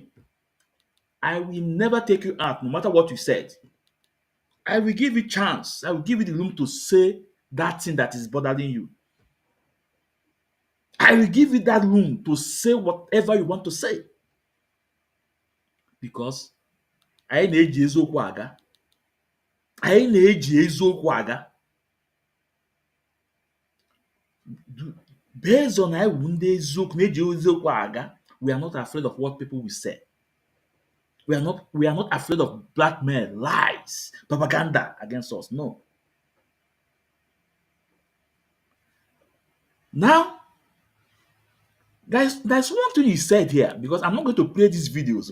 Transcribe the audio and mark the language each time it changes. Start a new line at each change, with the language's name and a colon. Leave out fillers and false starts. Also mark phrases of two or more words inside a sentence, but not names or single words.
English: I will never take you out, no matter what you said. I will give you chance. I will give you the room to say that thing that is bothering you. I will give you that room to say whatever you want to say.
Igbo: Because I na-eji eziokwu aga. I na-eji eziokwu aga.
English: Based on
Igbo: I ndị eziokwu na-eji eziokwu aga,
English: we are not afraid of what people will say. We are not afraid of blackmail, lies, propaganda against us. No. Now, there's one thing you said here, because I'm not going to play these videos.